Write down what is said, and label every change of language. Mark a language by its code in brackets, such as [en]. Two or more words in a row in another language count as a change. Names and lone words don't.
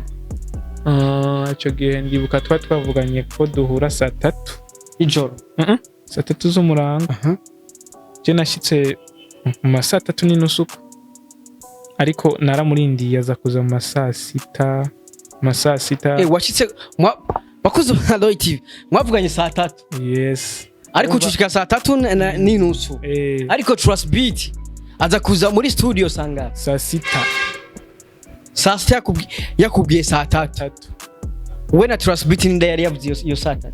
[rn] ico gihe ndibuka twavuganye ko duhura saa 3 ijoro saa 3 z'umurango je nashitse mu ma saa 3 n'inusu ariko naramurindiye aza kuza mu saa 6 washitse bakuze na Roy TV mwavuganye saa 3 yes ariko ucushika saa 3 n'inusu ariko Trustbeat aza kuza muri studio sanga saa 6 yakubwiye saa 3 we na Trustbeat nda yari yavuze iyo saa 3